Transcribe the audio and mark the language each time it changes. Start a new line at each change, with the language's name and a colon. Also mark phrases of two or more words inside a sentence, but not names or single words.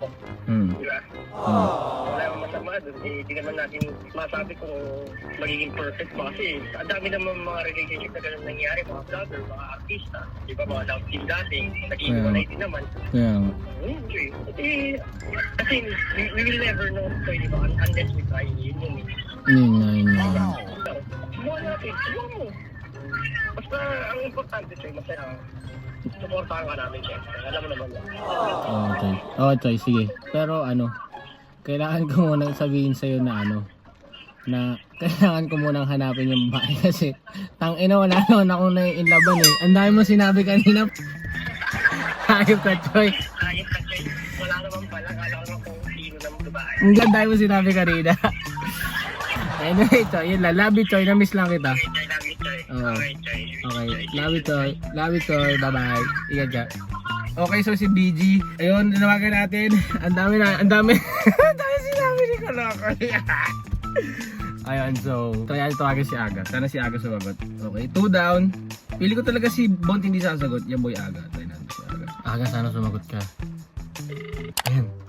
Filipino: Di ba? Wala naman masama dun. Di naman natin masabi kung magiging perfect ba. Kasi ang dami naman mga relationship na ganun nangyari, mga vlogger, mga artista, di ba, mga
English: love team
Filipino: dating, nag-iwalay din naman. Kaya nga.
English: Kasi we will never know, so,
Filipino: di ba,
English: unless we try.
Filipino: Yun. Yun nga. Subukan natin, subukan mo. Basta ang importante sa'yo, masaya. Supportahan ka namin siya. Alam mo naman yan.
English: Okay. Okay, Choy, sige.
Filipino: Pero kailangan ko munang sabihin sa'yo na na kailangan ko munang hanapin yung babae kasi tangina wala naman akong nai-inlaban eh. Ang dami mo sinabi kanina. Hayop ka, Choy. Ayos ka, Choy. Wala naman pala. Kala ko naman kung sino naman babae. Ang ganda mo sinabi kanina. Anyway, Choy, yun lang.
English: Love you,
Filipino: Choy. Na-miss lang kita.
English: Choy, love you, Choy.
Filipino: Oo.
English: Okay, Choy. Okay. Love you, Choy. Love you, Choy. Bye-bye.
Filipino: Ingat ka. Okay, so si BG. Ayun, nanawagan natin. Ang dami ang dami sinabi ni Kalakay. Ayun, so, try natin tawagan si Aga. Sana si Aga sumagot. Okay, 2 down. Pili ko talaga si Bont hindi sasagot. Yan boy Aga. Try natin si Aga. Aga, sana sumagot ka. Ayan.